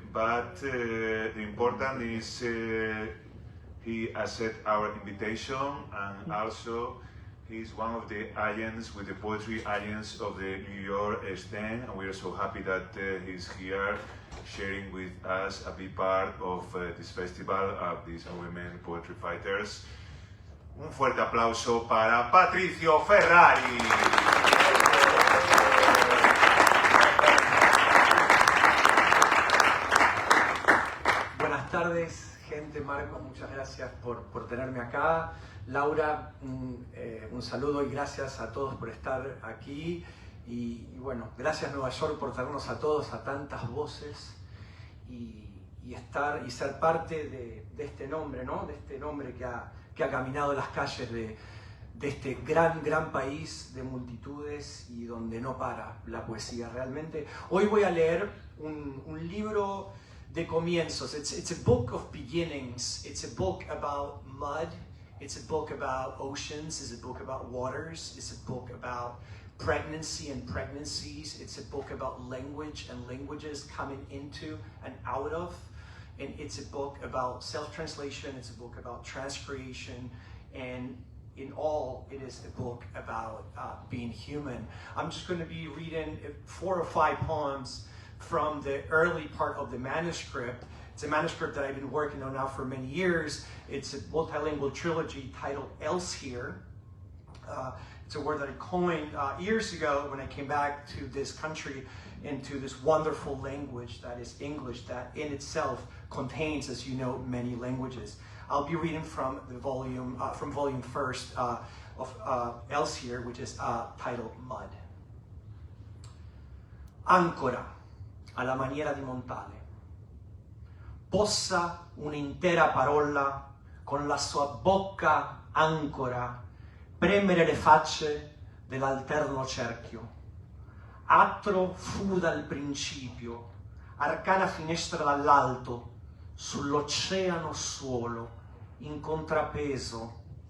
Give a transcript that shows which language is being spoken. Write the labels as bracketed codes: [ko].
[en] But the important is he accept our invitation, and also he's one of the agents with the Poetry Agents of the New York stand, and we are so happy that he's here sharing with us a big part of this festival of these women poetry fighters. [es] Un fuerte aplauso para Patricio Ferrari. Buenas tardes, gente. Marcos, muchas gracias por tenerme acá. Laura, un saludo y gracias a todos por estar aquí. Y bueno, gracias Nueva York por traernos a todos, a tantas voces y ser parte de este nombre, ¿no? De este nombre que ha caminado las calles de este gran país de multitudes y donde no para la poesía realmente. Hoy voy a leer un libro de comienzos. [en] It's a book of beginnings. It's a book about mud. It's a book about oceans. It's a book about waters. It's a book about pregnancy and pregnancies. It's a book about language and languages coming into and out of. and it's a book about self-translation, it's a book about transcreation, and in all, it is a book about being human. I'm just going to be reading 4 or 5 poems from the early part of the manuscript. It's a manuscript that I've been working on now for many years. It's a multilingual trilogy titled Else Here. It's a word that I coined years ago when I came back to this country, into this wonderful language that is English, that in itself contains, as you know, many languages. I'll be reading from the volume, volume first of Else Here, which is titled Mud. [it] Ancora, alla maniera di Montale. Possa un'intera parola con la sua bocca ancora premere le facce dell'alterno cerchio. Atro fu dal principio, arcana finestra dall'alto, sull'oceano suolo, in contrapeso,